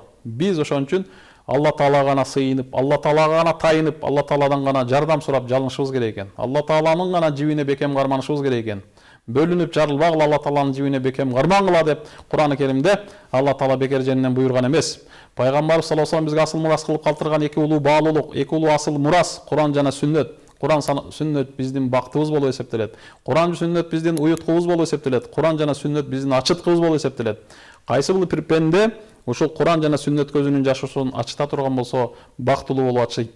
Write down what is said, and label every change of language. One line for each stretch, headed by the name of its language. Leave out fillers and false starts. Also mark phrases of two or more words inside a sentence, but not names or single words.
Kyrgyz: Биз ошон үчүн Алла Таалага гана сыйынып, Алла Таалага гана тайынып, Алла Тааладан гана жардам сурап жалынышыбыз керек экен. Алла Тааланын гана жибине бекем карманышыбыз керек экен. Бөлүнүп жарылбагыла, Алла Тааланын жибине бекем кармангыла деп Кур'ан-ы Керимде Алла Таала бекер жеринен буйрган эмес. Пайгамбар
Arabic: صلى الله عليه وسلم
Kyrgyz: бизге асыл мурас кылып калтырган эки улуу баалуулук, эки улуу асыл мурас Кур'ан жана сүннөт. Кур'ан сүннөт биздин бактыбыз болуп эсептелет. Кур'ан сүннөт биздин уюткубуз болуп эсептелет. Кур'ан жана сүннөт биздин ачыткыбыз болуп эсептелет. Кайсы бир пенде ушул Кур'ан жана сүннөткө өзүнүн жашоосун ачыта турган болсо, бактылуу болуп атышат.